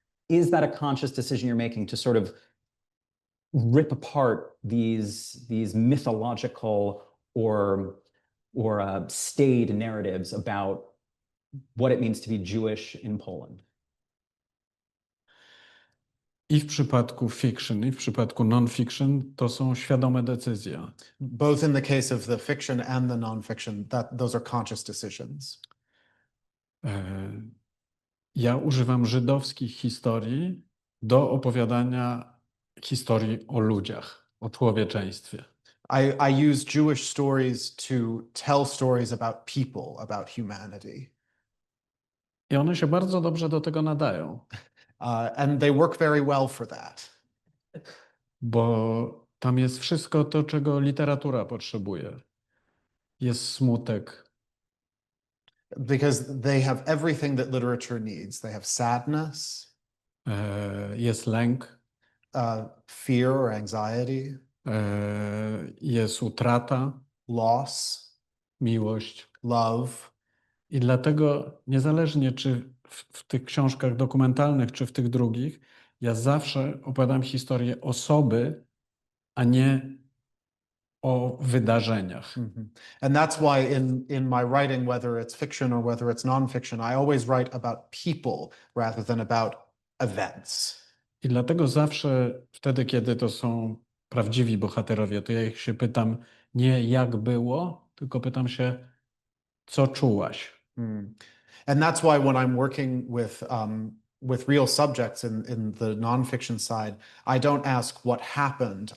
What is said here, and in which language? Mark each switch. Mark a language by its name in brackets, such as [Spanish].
[English] Is that a conscious decision you're making to sort of rip apart these mythological or staid narratives about what it means to be Jewish in Poland? [Polish] I w przypadku fiction, i w przypadku non-fiction to są świadome decyzje. [English] Both in the case of the fiction and the nonfiction, those are conscious decisions. [Polish] Ja używam żydowskich historii do opowiadania historii o ludziach, o człowieczeństwie. [English] I use Jewish stories to tell stories about people, about humanity. [Polish] I one się bardzo dobrze do tego nadają. [English] And they work very well for that. [Polish] Bo tam jest wszystko to, czego literatura potrzebuje. Jest smutek. [English] Because they have everything that literature needs. They have sadness. [Polish] Jest lęk. [English] Fear or anxiety. [Polish] Jest utrata. [English] Loss. [Polish] Miłość. [English] Love. [Polish] I dlatego niezależnie czy w tych książkach dokumentalnych, czy w tych drugich, ja zawsze opowiadam historię osoby, a nie o wydarzeniach. [English] And that's why in my writing, whether it's fiction or whether it's nonfiction, I always write about people rather than about events. [Polish] I dlatego zawsze wtedy, kiedy to są prawdziwi bohaterowie, to ja ich się pytam nie jak było, tylko pytam się, co czułaś. [English] And that's why when I'm working with real subjects in the nonfiction side, I don't ask what happened.